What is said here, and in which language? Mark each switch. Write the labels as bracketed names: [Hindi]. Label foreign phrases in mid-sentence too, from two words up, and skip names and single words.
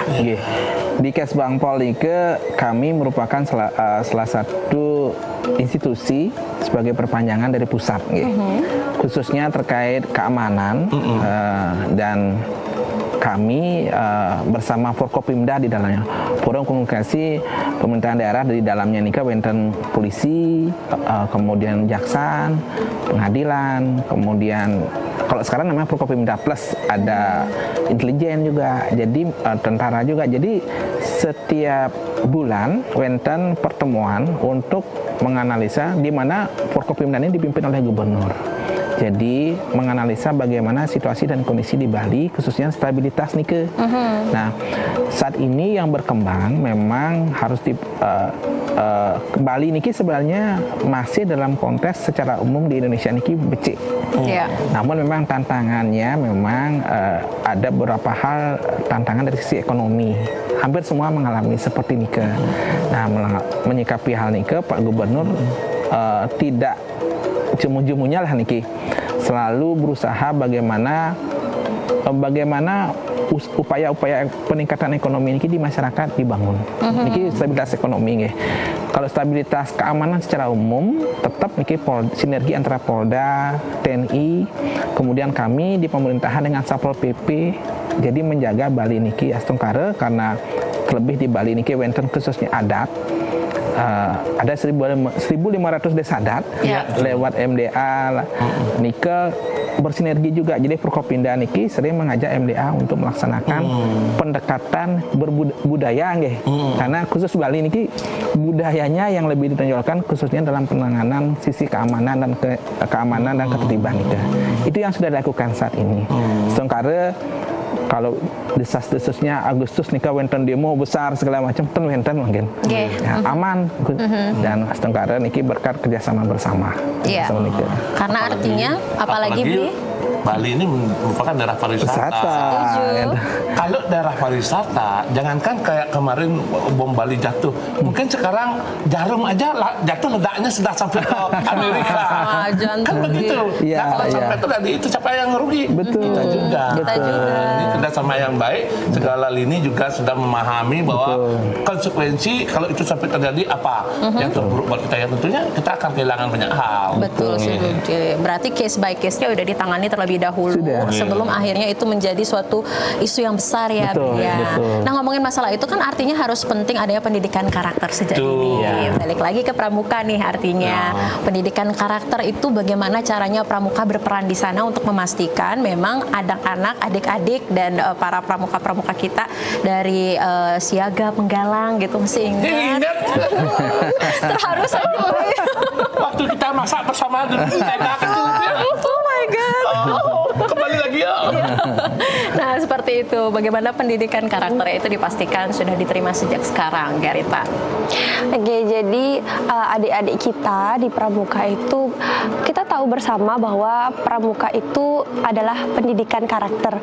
[Indonesian] Di Kesbangpol ini kami merupakan salah satu institusi sebagai perpanjangan dari pusat, khususnya terkait keamanan dan kami bersama Forkopimda di dalamnya, Forum Komunikasi Pemerintahan Daerah di dalamnya [Balinese] nika wenten [Indonesian] polisi, kemudian jaksa, pengadilan, kemudian kalau sekarang namanya Prokopimda Plus, ada intelijen juga, jadi tentara juga. Jadi setiap bulan wenten pertemuan untuk menganalisa di mana Prokopimda ini dipimpin oleh gubernur. Jadi menganalisa bagaimana situasi dan kondisi di Bali, khususnya stabilitas nih ke. Nah, saat ini yang berkembang memang harus di Bali niki sebenarnya masih dalam konteks secara umum di Indonesia [Balinese] niki becik. [Indonesian] Namun memang tantangannya memang ada beberapa hal tantangan dari sisi ekonomi. Hampir semua mengalami seperti nike. Nah, menyikapi hal nike, Pak Gubernur tidak jemu-jemunya lah niki, selalu berusaha bagaimana upaya-upaya peningkatan ekonomi ini di masyarakat dibangun. Niki stabilitas ekonomi nggih. Kalau stabilitas keamanan secara umum tetap niki sinergi antara Polda, TNI, kemudian kami di pemerintahan dengan Satpol PP, jadi menjaga Bali [Balinese] niki astungkare, [Indonesian] karena terlebih di Bali [Balinese] niki wonten [Indonesian] khususnya adat. Ada 1.500 desa adat lewat MDA nike bersinergi juga. Jadi Prokopimda niki sering mengajak MDA untuk melaksanakan pendekatan berbudaya nggih. Karena khusus Bali niki budayanya yang lebih ditonjolkan khususnya dalam penanganan sisi keamanan dan ketertiban itu. Itu yang sudah dilakukan saat ini. Sementara kalau desas-desusnya Agustus [Balinese] nika wenten [Indonesian] demo besar segala macam wenten mungkin aman dan setengkara niki berkat kerjasama bersama. Karena artinya apalagi Bali ini merupakan daerah pariwisata. Kalau daerah pariwisata, jangankan kayak kemarin bom Bali jatuh, mungkin sekarang jarum aja jatuh ledaknya sudah sampai ke Amerika. Kan begitu. Kalau sampai tadi itu siapa yang rugi? Kita juga. Ini kerjasama yang baik. Segala lini juga sudah memahami bahwa konsekuensi kalau itu sampai terjadi apa yang terburuk buat kita, ya tentunya kita akan kehilangan banyak hal. Betul sih. Berarti [English] case by case- [Indonesian] nya udah ditangani terlebih dahulu sebelum akhirnya itu menjadi suatu isu yang besar ya. Nah, ngomongin masalah itu kan artinya harus penting adanya pendidikan karakter sejak dini. Balik lagi ke pramuka nih, artinya pendidikan karakter itu bagaimana caranya pramuka berperan di sana untuk memastikan memang anak-anak, adik-adik dan para pramuka-pramuka kita dari siaga, penggalang gitu, masih ingat? Terharu saja. Waktu kita masak bersama dulu tenda kecil. [English] Oh my God. [Indonesian] Kembali lagi ya. Nah, seperti itu. Bagaimana pendidikan karakternya itu dipastikan sudah diterima sejak sekarang, Garita? Oke, jadi adik-adik kita di pramuka itu, kita tahu bersama bahwa pramuka itu adalah pendidikan karakter.